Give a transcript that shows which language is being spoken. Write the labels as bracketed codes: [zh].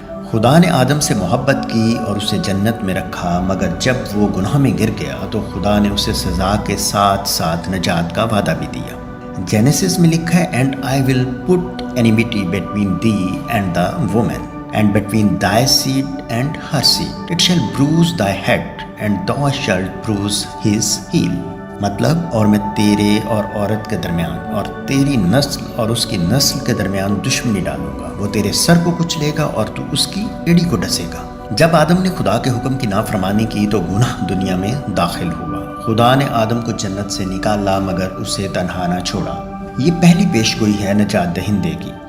[ur] خدا نے آدم سے محبت کی اور اسے جنت میں رکھا، مگر جب وہ گناہ میں گر گیا تو خدا نے اسے سزا کے ساتھ ساتھ نجات کا وعدہ بھی دیا۔ جینیسس میں لکھا ہے [en] "And I will put enmity between thee and the woman, and between thy seed and her seed. It shall bruise thy head, and thou shalt bruise his heel." [ur] مطلب، اور میں تیرے اور عورت کے درمیان اور تیری نسل اور اس کی نسل کے درمیان دشمنی ڈالوں گا، وہ تیرے سر کو کچلے گا اور تو اس کی ایڑی کو ڈسے گا۔ جب آدم نے خدا کے حکم کی نافرمانی کی تو گناہ دنیا میں داخل ہوا۔ خدا نے آدم کو جنت سے نکالا مگر اسے تنہا نہ چھوڑا۔ یہ پہلی پیشگوئی ہے نجات دہندے کی۔